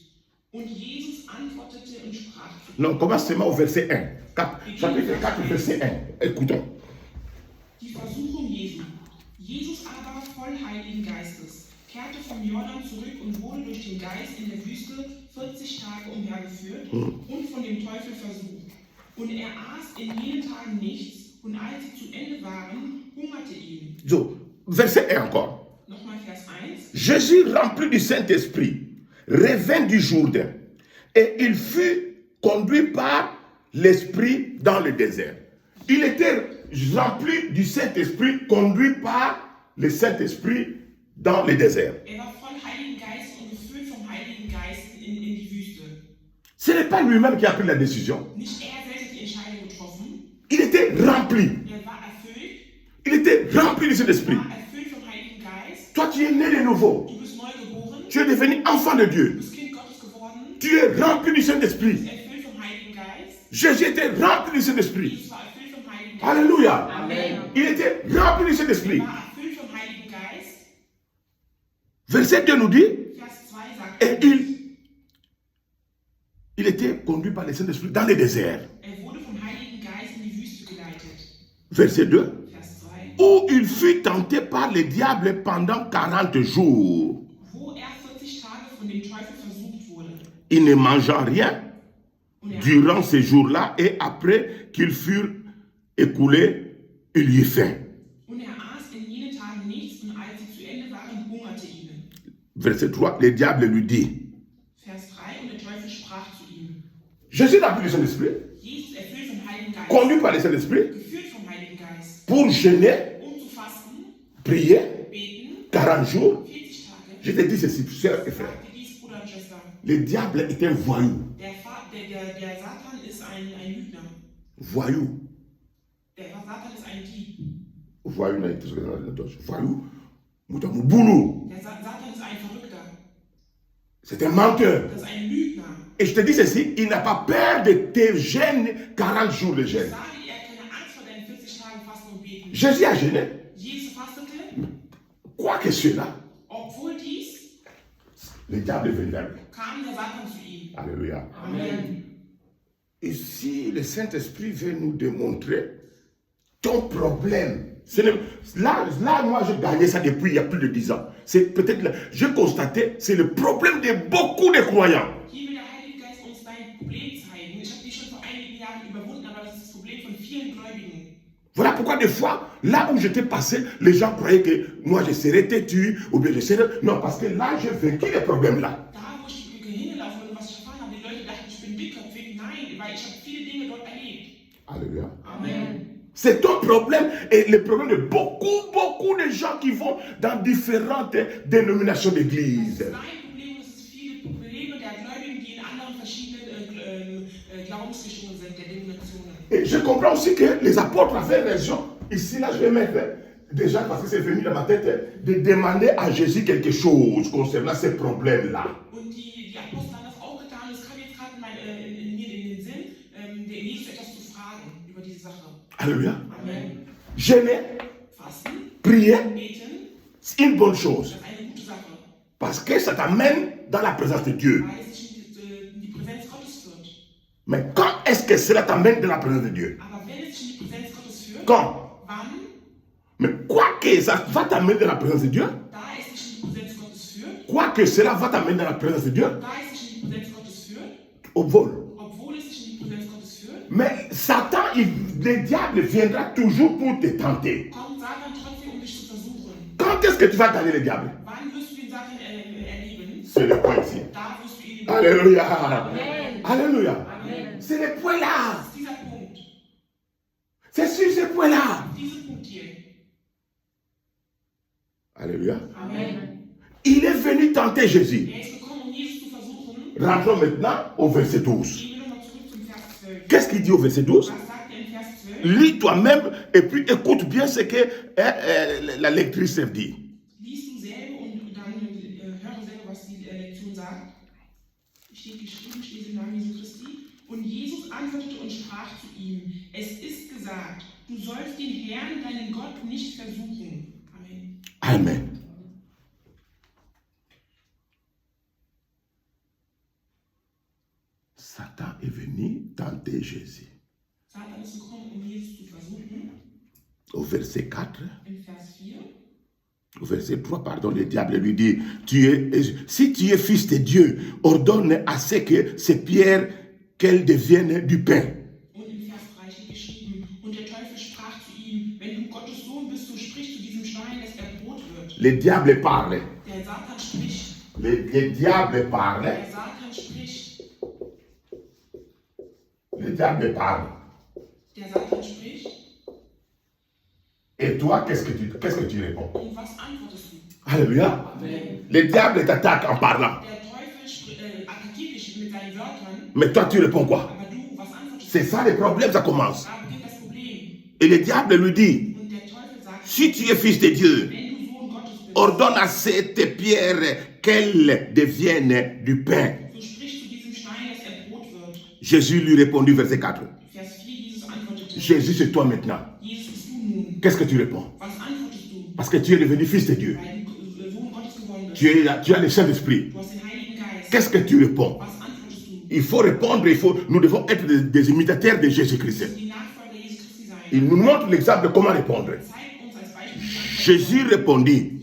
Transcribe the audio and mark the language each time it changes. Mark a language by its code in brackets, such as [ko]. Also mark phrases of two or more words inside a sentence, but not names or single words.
[de] Und Jesus antwortete und sprach zu ihm. [fr] Non, commence seulement au verset 1. Chapitre 4, verset 1. Écoutons. [de] Die Versuchung Jesu. Jesus aber, voll Heiligen Geistes, kehrte vom Jordan zurück und wurde durch den Geist in der Wüste 40 Tage umhergeführt und von dem Teufel versucht. Und er aß in jenen Tagen nichts, und als sie zu Ende waren, hungerte ihn. So, [fr] verset 1 encore. [de] Nochmal Vers 1. [fr] Jésus, rempli du Saint-Esprit, revint du Jourdain, et il fut conduit par l'Esprit dans le désert. Il était rempli du Saint-Esprit, conduit par le Saint-Esprit dans le désert. [de] Er war voll Heiligen Geist und gefüllt vom Heiligen Geist in die Wüste. [fr] Ce n'est pas lui-même qui a pris la décision. [de] Nicht er selbst hat die Entscheidung getroffen. [fr] Il était rempli. [de] Er war erfüllt. [fr] Il était rempli du Saint-Esprit. [de] War erfüllt vom Heiligen Geist. [fr] Toi, tu es né de nouveau. [de] Du bist neu geboren. [fr] Tu es devenu enfant de [de] Du [fr] Dieu. [de] bist Kind Gottes geworden. [fr] Tu es rempli du Saint-Esprit. [de] Erfüllt vom Heiligen Geist. [fr] Jésus était rempli du Saint-Esprit. [de] Jesus war erfüllt vom Heiligen Geist. [fr] Alléluia. Amen. Il était rempli du Saint-Esprit. [de] Er war erfüllt vom Heiligen Geist. [fr] Verset 2 nous dit, [de] Vers 2 sagt [fr] et il était conduit par le Saint-Esprit dans le désert. [de] er wurde vom Heiligen Geist in die Wüste geleitet. [fr] Verset 2, [de] Vers 2. [fr] où il fut tenté par le diable pendant 40 jours. [de] Wo er 40 Tage von dem Teufel versucht wurde. [fr] Il ne mangea rien [de] Und er [fr] durant ces jours-là et après qu'ils furent écoulés, il y eut faim. [de] Und er aß in jenen Tagen nichts, und als sie zu Ende waren, hungerte ihn. [fr] Verset 3, le diable lui dit, [de] Vers 3. Und der Teufel sprach zu ihm. [fr] Jésus n'a plus le Saint-Esprit, [de] Jesus erfüllt vom Heiligen Geist. [fr] conduit par le Saint-Esprit, [de] Geführt vom Heiligen Geist. [fr] pour jeûner, [de] Zu fasten, [fr] prier, [de] beten, [fr] 40 jours. [de] 40 Tage. [fr] Je te dis ceci, sœurs et frères, [de] Sagte dies, Bruder und Schwester. [fr] le diable est un voyou. [de] Der Satan ist ein Lügner. [fr] Voyou. [de] Der Satan ist ein Dieb. [fr] Voyou, voyou. Moutamouboulou. [de] Der Satan ist ein Verrückter. [fr] C'est un menteur. [de] Das ist ein Lügner. [fr] Et je te dis ceci, il n'a pas peur de tes jeûnes, 40 jours de jeûne. [de] Ich sage dir, er hat keine Angst vor deinen 40 Tagen Fasten und Beten. [fr] Jésus a jeûné. [de] Jesus fastete, [fr] Quoi que cela, [de] obwohl dies, [fr] le diable est venu vers lui. [de] kam der Satan zu ihm. [fr] Alléluia. Amen. Ici, le Saint-Esprit veut nous démontrer ton problème. Là, moi, j'ai gagné ça depuis il y a plus de 10 ans. C'est peut-être, j'ai constaté, c'est le problème de beaucoup de croyants. [de] Hier will der Heilige Geist uns dein Problem zeigen. Ich habe dich schon vor einigen Jahren überwunden, aber das ist das Problem von vielen Gläubigen. [fr] Voilà pourquoi des fois, là où j'étais passé, les gens croyaient que moi je serais têtu, ou bien je serais... Non, parce que là, j'ai vécu les problèmes là. [de] Da, wo ich hingelaufen bin und was ich erfahren habe, die Leute dachten, ich bin dickköpfig. Nein, weil ich habe viele Dinge dort erlebt. [fr] Alléluia. Amen. C'est ton problème et le problème de beaucoup de gens qui vont dans différentes dénominations d'église. [de] Das ist dein Problem, das ist viele Probleme der Gläubigen, die in anderen verschiedenen Glaubensrichtungen sind, der Denominationen. [fr] Et je comprends aussi que les apôtres avaient raison. Ici, là, je vais mettre déjà, parce que c'est venu dans ma tête, de demander à Jésus quelque chose concernant ces problèmes-là. [de] Und die Apostel haben das auch getan. Es kam jetzt gerade mir in den Sinn, der Jesus etwas zu fragen über diese Sache. [fr] Alléluia. Amen. Jeûner, [de] Fasten, [fr] prier, [de] beten, [fr] c'est une bonne chose. [de] das ist eine gute Sache, [fr] Parce que ça t'amène dans la présence de Dieu. [de] weil es dich in die Präsenz Gottes führt. [fr] Mais quand est-ce que cela t'amène dans la présence de Dieu? [de] Aber wenn es dich in die Präsenz Gottes führt, [fr] Quand? [de] wann? [fr] Mais quoi que ça va t'amener dans la présence de Dieu, [de] Da es dich in die Präsenz Gottes führt, [fr] quoi que cela va t'amener dans la présence de Dieu, [de] da es dich in die Präsenz Gottes führt, [fr] au vol. [de] obwohl es dich in die Präsenz Gottes führt, [fr] Mais Satan, le diable viendra toujours pour te tenter. [de] kommt Satan trotzdem, um dich zu versuchen. [fr] Quand est-ce que tu vas gagner le diable? [de] Wann wirst du den Satan erleben? [fr] C'est le point ici. [de] Da wirst du ihn [fr] Alléluia. Amen. Alléluia. Amen. C'est le point là. [de] Das ist dieser Punkt. [fr] C'est sur ce point là. [de] Dieser Punkt hier. [fr] Alléluia. Amen. Il est venu tenter Jésus. [de] Er ist gekommen, um Jesus zu versuchen. [fr] Rentrons maintenant au verset 12. [de] Gehen wir nochmal zurück zum Vers 12. [fr] Qu'est-ce qu'il dit au verset 12? [de] Was sagt er in Vers 12? [fr] Lis toi-même et puis écoute bien ce que la lectrice dit. [de] Lies du selber und dann höre selber, was die Lektion sagt. Steht geschrieben, steht im Namen Jesu Christi. Und Jesus antwortete und sprach zu ihm: Es ist gesagt, du sollst den Herrn, deinen Gott, nicht versuchen. Amen. Amen. [fr] Satan est venu tenter Jésus. [de] Satan ist gekommen, um Jesus zu versuchen. [fr] Au verset 4, [de] In Vers 4. [fr] au verset 3, pardon, le diable lui dit, si tu es fils de Dieu, ordonne à ce que ces pierres, qu'elles deviennent du pain. [de] Und in Vers 3 steht geschrieben: Und der Teufel sprach zu ihm: Wenn du Gottes Sohn bist, so sprich zu diesem Stein, dass er Brot wird. [fr] Le diable parle. [de] Der Satan spricht. [fr] Le diable parle. [de] Der Satan spricht. [fr] Le diable parle. [de] Der Satan spricht. [fr] Et toi, qu'est-ce que tu réponds? [de] Und was antwortest du? [fr] Alléluia. Amen. Le diable t'attaque en parlant. [de] Der Teufel attackiert dich mit seinen Wörtern, [fr] Mais toi, tu réponds quoi? [de] aber du, was antwortest [fr] C'est [de] du? [fr] ça le problème, ça commence. [de] Da beginnt das Problem. [fr] Et le diable lui dit, [de] Und der Teufel sagt: [fr] si tu es fils de Dieu, [de] Wenn du Sohn Gottes bist, [fr] ordonne à cette pierre qu'elle devienne du pain. [de] so sprich zu diesem Stein, dass er Brot wird. [fr] Jésus lui répondit, verset 4. [de] Vers 4, Jesus antwortete: [fr] Jésus, c'est toi maintenant. [de] Jesus bist du nun. [fr] Qu'est-ce que tu réponds? [de] Was antwortest du? [fr] Parce que tu es devenu fils de Dieu. [de] Weil du Sohn Gottes geworden bist. [fr] Tu as le Saint-Esprit. [de] Du hast den Heiligen Geist. [fr] Qu'est-ce que tu réponds? [de] Was antwortest du? [fr] Il faut répondre, nous devons être des imitateurs de Jésus-Christ. [de] Die Nachfolger Jesu Christi sein. [fr] Il nous montre l'exemple de comment répondre. [de] Zeigt uns als Beispiel. [fr] Jésus répondit,